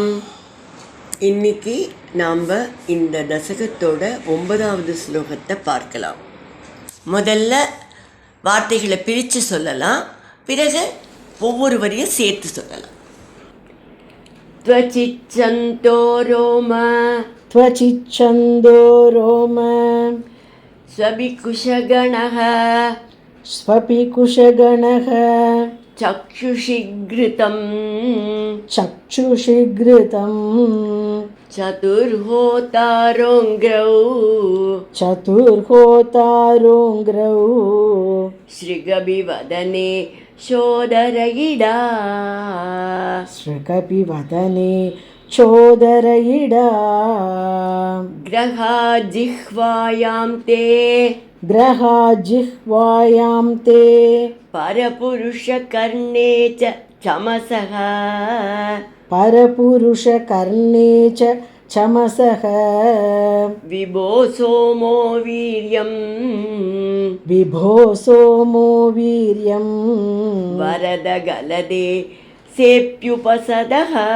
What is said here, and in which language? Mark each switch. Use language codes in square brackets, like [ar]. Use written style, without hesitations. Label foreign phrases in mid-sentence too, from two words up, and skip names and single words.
[ta] இன்னைக்கு நாம் இந்த தசகத்தோட 9வது ஸ்லோகத்தை பார்க்கலாம். முதல்ல வார்த்தைகளை பிரித்து சொல்லலாம், பிறகு ஒவ்வொரு வரியும் சேர்த்து சொல்லலாம். [sa] त्वचिच्छन्दो रोम त्वचिच्छन्दो रोम ஸ்வபிகுஷகணः स्वपिकुशगणः चक्षुषि घृतं चक्षुषि घृतं சதுர்ஹோதாரோங்க்ரௌ चतुर्होतारोङ्ग्रौ श्रुकपिवदने चोदरयिडा श्रुकपिवदने चोदरयिडा ग्रहा जिह्वायां ते ग्रहा जिह्वायां ते परपुरुष कर्णे च चमसः परपुरुषकर्णे च चमसः विभो सोमो वीर्यं विभो सोमो वीर्यं वरदगलदे चाप्युपसदः